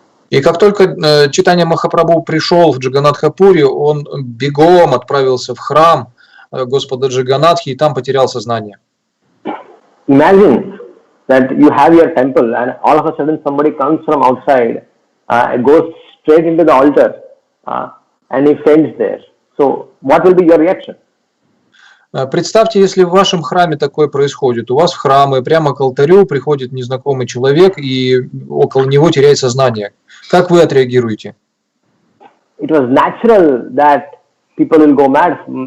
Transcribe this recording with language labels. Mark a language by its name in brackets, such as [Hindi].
[Russian] И как только Чайтанья Махапрабху пришел в Джаганнатха-Пури, он бегом отправился в храм Господа Джаганнатхи и там потерял сознание. [English] Imagine that you have your temple and all of a sudden somebody comes from outside, goes straight into the altar and he faints there. So what will be your reaction? [Russian] Представьте, если в вашем храме такое происходит. У вас в храме прямо к алтарю приходит незнакомый человек и около него теряет сознание. Как вы отреагируете? [English] It was natural that people will go mad.